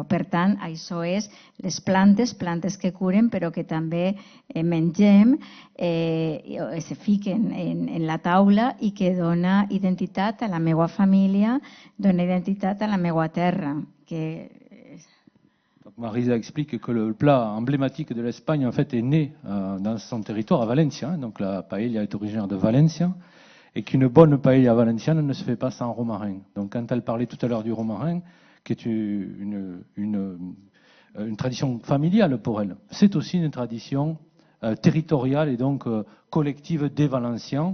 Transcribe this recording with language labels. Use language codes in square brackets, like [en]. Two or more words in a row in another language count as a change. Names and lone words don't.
[ca] Per tant, això és les plantes que curen però que també mengem, se fiquen en la taula i que dona identitat a la meva família, dona identitat a la meva terra, que [fr] Marisa explique que le plat emblématique de l'Espagne, en fait, est né dans son territoire, à Valencia. Donc la paella est originaire de Valencia et qu'une bonne paella valenciane ne se fait pas sans romarin. Donc quand elle parlait tout à l'heure du romarin, qui est une tradition familiale pour elle, c'est aussi une tradition territoriale et donc collective des Valenciens.